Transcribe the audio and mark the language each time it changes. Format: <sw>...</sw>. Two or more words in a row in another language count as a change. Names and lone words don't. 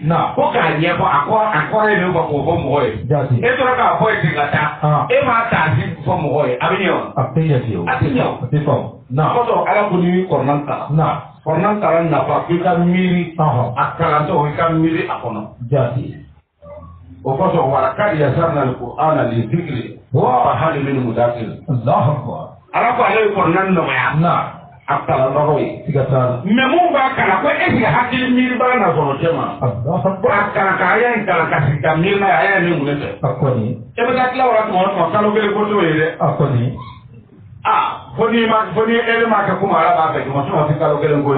<bm>Ko k'a ɲɛfɔ a kɔrɔ ye min fɔ k'o fɔ mɔgɔ ye. E tora k'a fɔ ye ten ka taa. E m'a tafsiri fɔ mɔgɔ ye a bɛ ɲɛ wa? A tɛ ɲɛ fiyewu. A tɛ ɲɛ o. A tɛ faamu. Kɔsɔn Ala ko n'i bɛ kɔrɔnan kalan. Kɔrɔnan kalan nafa f'i ka miiri. A kalantɔ i ka miiri a kɔnɔ. O kɔsɔn</bm> <ar>ولقد يسرنا القرآن للذكر وهل من مدكر. الله أكبر.</ar> <bm>Ala ko ale ye kɔrɔnan nɔgɔya. A kalan nɔgɔ ye. Mais mun b'a kalan ko</bm> <fr>est-ce que</fr> <bm>hakili miiri b'a na sɔrɔ cɛ ma. A kalan ka aya in kalan ka sigi ka miiri n'a ye aya min mun ne fɛ. A kɔni. E bɛ taa tila o la tuma o tuma kalo 1 ko t'o ye dɛ. A kɔni. Fo ni e m'a kɛ komi Ala b'a fɛ tuma sinon tɛ kalo 1 ko ye.</bm>